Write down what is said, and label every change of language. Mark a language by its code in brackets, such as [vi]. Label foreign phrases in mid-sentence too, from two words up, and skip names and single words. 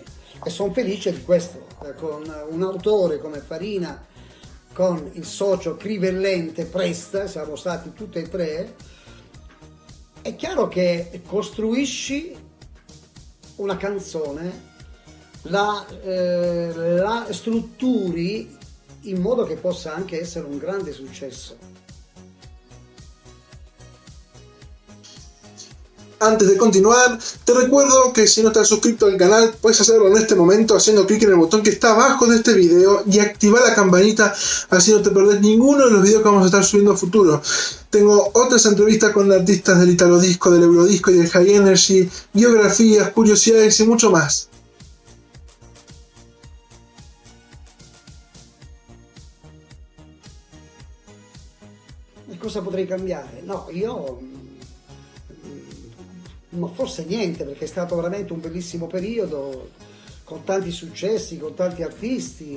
[it] E sono felice di questo, con un autore come Farina, con il socio Crivellente Presta, siamo stati tutti e tre. È chiaro che costruisci una canzone, la strutturi in modo che possa anche essere un grande successo. [es] Antes de continuar, te recuerdo que si no estás suscrito al canal, puedes hacerlo en este momento haciendo clic en el botón que está abajo de este video y activar la campanita, así no te perdés ninguno de los videos que vamos a estar subiendo a futuro. Tengo otras entrevistas con artistas del Italo Disco, del Eurodisco y del [en] High Energy, [es] biografías, curiosidades y mucho más. [it] E cosa potrei cambiare? No, ma forse niente, perché è stato veramente un bellissimo periodo, con tanti successi, con tanti artisti.